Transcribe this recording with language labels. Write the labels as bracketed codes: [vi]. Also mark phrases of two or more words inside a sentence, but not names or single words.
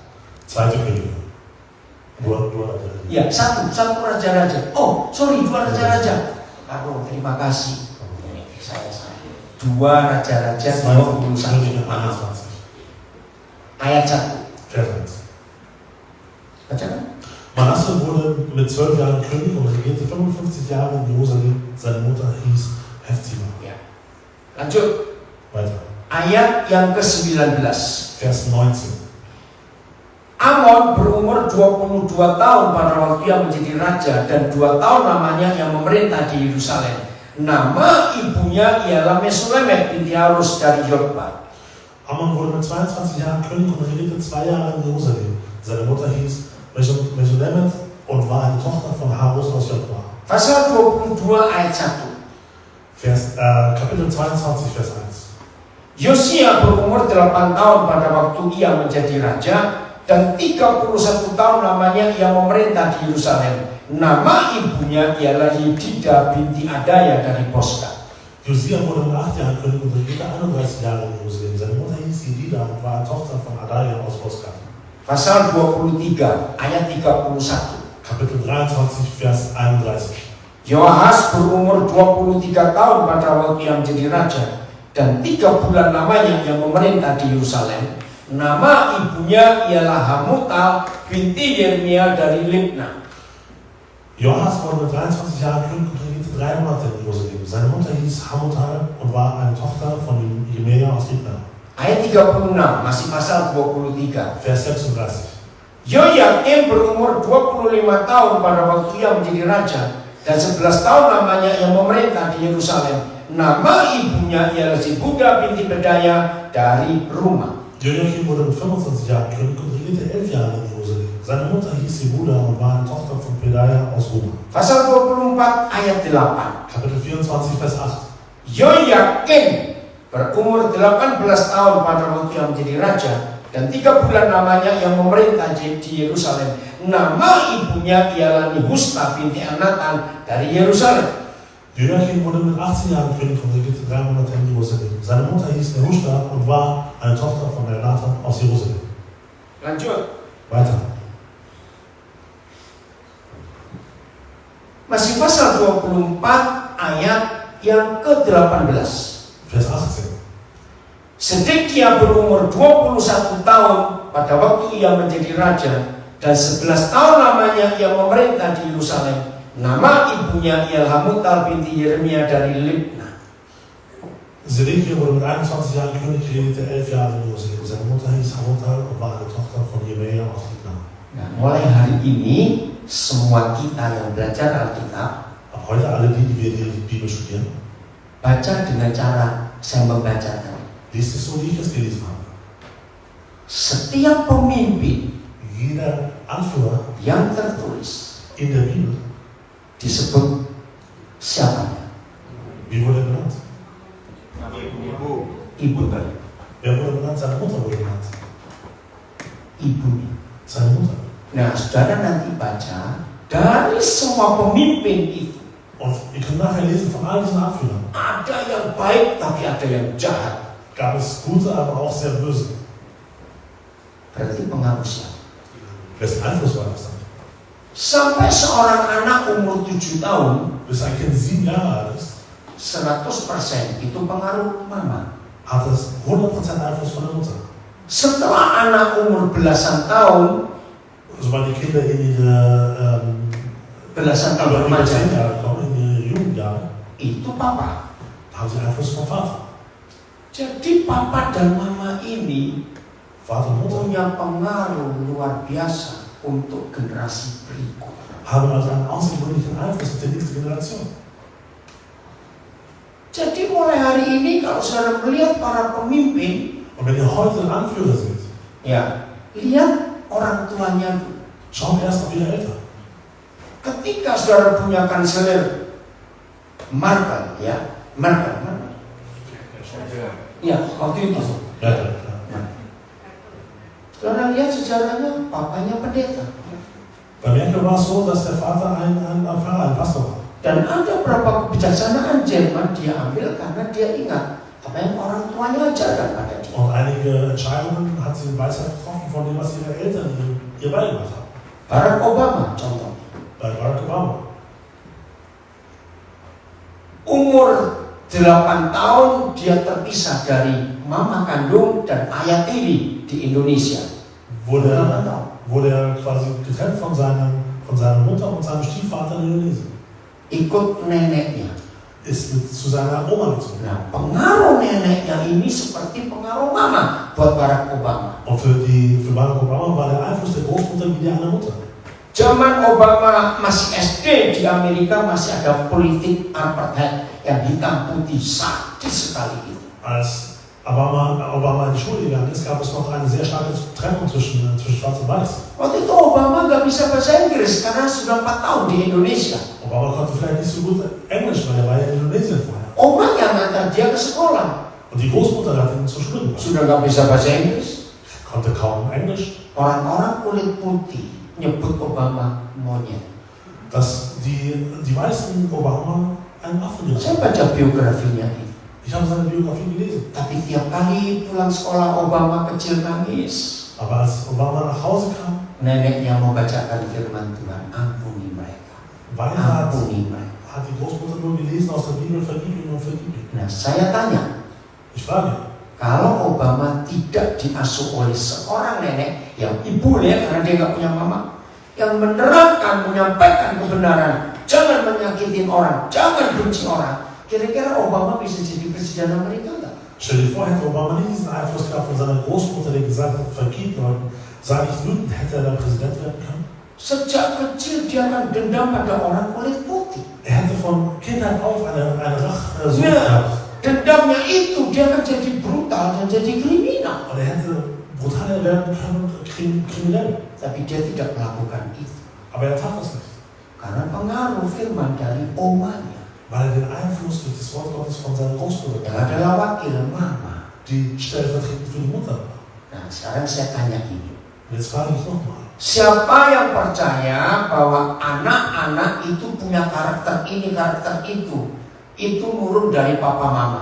[de] Zweite Könige. [id] Dua Raja. Ya, satu raja-raja. Oh, sorry, 2 raja-raja. Aduh, terima kasih. Ini saya salah. 2 raja-raja 21. [de] Könige [id] Maaf. 21. Ayat 1. [de] Vers 1. [id] Baca kan? [de] Manasse wurde mit 12 Jahren König und regierte 55 Jahre in Jerusalem. Seine Mutter hieß Hepzibah. [id] Ya. Lanjut. [de] Weiter. [id] Ayat yang ke-19. [de] Vers 19. [id] Amon berumur 22 tahun pada waktu ia menjadi raja, dan 2 tahun lamanya yang memerintah di Yerusalem. Nama ibunya ialah Mesulemet binti Harus dari Yotba. [de] Amon wurde mit 22 Jahren König und regierte 2 Jahre in Jerusalem. Seine Mutter hieß Mesulemet und war eine Tochter von Harus aus Jotba. [id] Pasal 22 ayat 1. [de] Kapitel 22, Vers 1. [id] Yosia berumur 8 tahun pada waktu ia menjadi raja, dan 31 tahun lamanya ia memerintah di Yerusalem. Nama ibunya ialah Yedida binti Adaya dari Bosra. [de] Josia wurde mit 8 Jahren König und regierte 31 Jahre in Jerusalem. Seine Mutter hieß Jedida und war eine Tochter von Adaya aus Bosra. [id] Pasal 23 ayat 31. [de] Kapitel 23, Vers 31. [id] Yoahas berumur 23 tahun pada waktu ia menjadi raja, dan 3 bulan lamanya ia memerintah di Yerusalem. Nama ibunya ialah Hamutal binti Yeremia dari Libna. [de] Joahas wurde mit 23 Jahren König und regierte 3 Monate in Jerusalem. Seine Mutter hieß Hamutal und war eine Tochter von Jeremia aus Libna. [id] Ayat 36, masih pasal 23. [de] Vers 36. [id] Yoyakim berumur 25 tahun pada waktu ia menjadi raja, dan 11 tahun lamanya ia memerintah di Yerusalem. Nama ibunya ialah Zibuda binti Pedaya dari Rumah. [de] Joachim wurde mit 25 Jahren König und regierte 11 Jahre in Jerusalem. Seine Mutter hieß Jehuda und war eine Tochter von Pedaya aus Ruma. [id] Pasal 24 ayat 8. [de] Kapitel 24, Vers 8. [id] Yoyakim berumur 18 tahun pada waktu ia menjadi raja, dan 3 bulan lamanya yang memerintah di Yerusalem. Nama ibunya ialah Nehushta binti Anatan dari Yerusalem. [de] Joachim wurde mit 18 Jahren König und regierte 3 Monate in Jerusalem. Seine Mutter hieß Nehushta und war eine Tochter von Elnatan aus Jerusalem. [id] Lanjut. [de] Weiter. [id] Masih pasal 24 ayat yang ke-18. [de] Vers 18. [id] Sedekia berumur 21 tahun pada waktu ia menjadi raja, dan 11 tahun lamanya ia memerintah di Yerusalem. Nama ibunya ialah Hamutal binti Yeremia dari Libna. [de] Zedekia wurde mit 21 Jahren König, regierte 11 Jahre in Jerusalem. Seine Mutter hieß Hamutal und war eine Tochter von Jeremia aus Libna. [id] Nah, mulai hari ini semua kita yang belajar Alkitab, [de] Ab heute alle die wir die Bibel studieren, [id] baca dengan cara saya membaca tadi. [de] liest es so, wie ich es gelesen habe. [id] Setiap pemimpin [de] Jeder Anführer [id] yang tertulis [de] in der Bibel, [id] disebut siapanya? [de] wie wurde er benannt? [id] Ibunya. [de] Wer wurde benannt? Seine Mutter wurde benannt. [id] Ibunya. [de] Seine Mutter. [id] Nah, saudara nanti baca dari semua pemimpin itu, [de] Und ihr könnt nachher lesen von all diesen Anführern. [id] ada yang baik tapi ada yang jahat. [de] Gab es gute, aber auch sehr böse. [id] Berarti pengaruh siapa? [de] Wessen Einfluss war das dann? [id] Sampai seorang anak umur 7 tahun, [de] Bis ein Kind 7 Jahre alt ist, [id] 100% itu pengaruh mama. [de] hat es 100% Einfluss von der Mutter. [id] Setelah anak umur belasan tahun, [de] Sobald die Kinder in ihre [id] belasan tahun [de] über 10 [id] remaja, [de] Jahre kommen, in ihre Jugendjahre, [id] itu papa. [de] haben sie Einfluss vom Vater. [id] Jadi papa dan mama ini [de] Vater und Mutter [id] punya pengaruh luar biasa untuk generasi berikut. [de] haben also einen außergewöhnlichen Einfluss auf die nächste Generation. [id] Jadi mulai hari ini kalau saudara melihat para pemimpin, [de] Und wenn ihr heute Anführer seid, [id] Ya, lihat orang tuanya dulu. [de] schaut erst auf ihre Eltern. [id] Ketika saudara punya kanselir Merkel, ya, Merkel. Ya, waktu itu. [de] Ja, ja. [id] Saudara lihat sejarahnya, papanya pendeta. [de] Bei Merkel war es so, dass der Vater ein Pfarrer, ein Pastor war. [id] Dan ada beberapa kebijaksanaan Jerman dia ambil karena dia ingat apa yang orang tuanya ajarkan pada dia. [de] Und einige Entscheidungen hat sie in Weisheit getroffen von dem, was ihre Eltern ihr beigebracht haben. [id] Barack Obama contohnya. [de] Bei Barack Obama. [id] Umur 8 tahun dia terpisah dari mama kandung dan ayah tiri di Indonesia. [de] Wurde er quasi getrennt von seiner Mutter und seinem Stiefvater in Indonesien. [id] Ikut neneknya. [de] Ist zu seiner Oma gezogen. [id] Nah, pengaruh neneknya ini seperti pengaruh mama buat Barack Obama. [de] Und für Barack Obama war der Einfluss der Großmutter wie der einer Mutter. [id] Zaman Obama masih SD di Amerika masih ada politik apartheid yang hitam putih sadis sekali itu. [de] Als Obama in die Schule gegangen ist, gab es noch eine sehr starke Trennung zwischen Schwarz und Weiß. [id] Waktu itu Obama nggak bisa bahasa Inggris karena sudah 4 tahun di Indonesia. [de] Obama konnte vielleicht nicht so gut Englisch, weil er war ja in Indonesien vorher. [id] Oma yang ngantar dia ke sekolah [de] Und die Großmutter hat ihn zur Schule gebracht. [id] sudah nggak bisa bahasa Inggris. [de] Konnte kaum Englisch. [id] Orang-orang kulit putih nyebut Obama monyet. [de] Dass die meisten Obama einen Affen [id] Saya [de] genannt. [id] baca biografinya itu. [de] Ich habe seine Biografie gelesen. [id] Tapi tiap kali pulang sekolah Obama kecil nangis. [de] Aber als Obama nach Hause kam, [id] Neneknya mau bacakan firman Tuhan, ampuni mereka. [de] Weiter [id] Ampuni mereka. [de] hat die Großmutter nur gelesen aus der Bibel, vergib ihm und vergib ihm. [id] Nah, saya tanya, [de] Ich frage, [id] kalau Obama tidak diasuh oleh seorang nenek yang ibu ya karena dia nggak punya mama, yang menerapkan, menyampaikan kebenaran, jangan menyakitin orang, jangan benci orang, kira-kira Obama bisa jadi presiden Amerika nggak? [de] stell dir vor, hätte Obama nicht diesen Einfluss gehabt von seiner Großmutter, die gesagt hat, vergib Leuten, sei nicht wütend, hätte er dann Präsident werden können? [id] Sejak kecil dia akan dendam pada orang kulit putih. [de] Er hätte von Kindheit auf eine Rachsucht Ja, gehabt. [id] dendamnya itu dia akan jadi brutal dan jadi kriminal. [de] Und er hätte brutaler werden können und kriminell. [id] Tapi dia tidak melakukan itu [de] Aber er tat das nicht. [id] karena pengaruh firman dari omanya [de] Weil er den Einfluss durch das Wort Gottes von seiner Großmutter [id] yang [de] hatte, [id] adalah wakil mama. [de] die stellvertretend für die Mutter war. [id] Nah, sekarang saya tanya ini. [de] Und jetzt frage ich nochmal. [id] Siapa yang percaya bahwa anak-anak itu punya karakter ini, karakter itu nurun dari papa mama?